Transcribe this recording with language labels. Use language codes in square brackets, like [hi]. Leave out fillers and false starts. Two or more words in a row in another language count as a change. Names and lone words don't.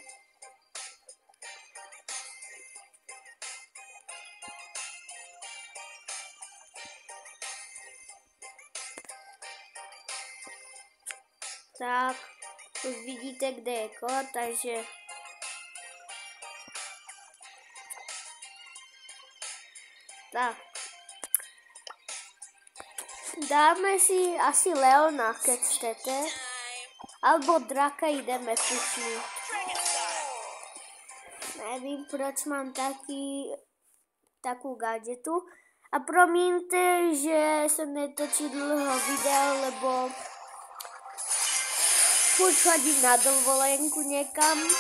[sk] Tak, už vidíte, kde je kód, takže tak. Dáme si asi Leona, keď chcete. Alebo draka ideme pušnúť. [cs] Nevím, proč mám [sk] takú gadžetu. A promiňte, že som netočil dlho video, lebo furt chodím na dovolenku niekam.